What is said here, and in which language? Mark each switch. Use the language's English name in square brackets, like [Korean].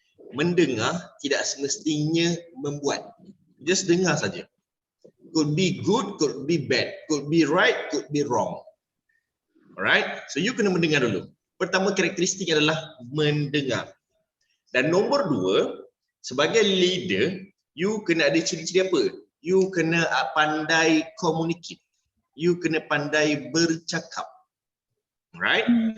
[Malay] Mendengar tidak semestinya membuat. Just dengar saja. [English] Could be good, could be bad, could be right, could be wrong. Alright? So you [Malay] kena mendengar dulu. Pertama, karakteristik adalah mendengar. Dan nombor 2, sebagai leader, you kena ada ciri-ciri apa? You kena pandai communicate. You kena pandai bercakap. Alright?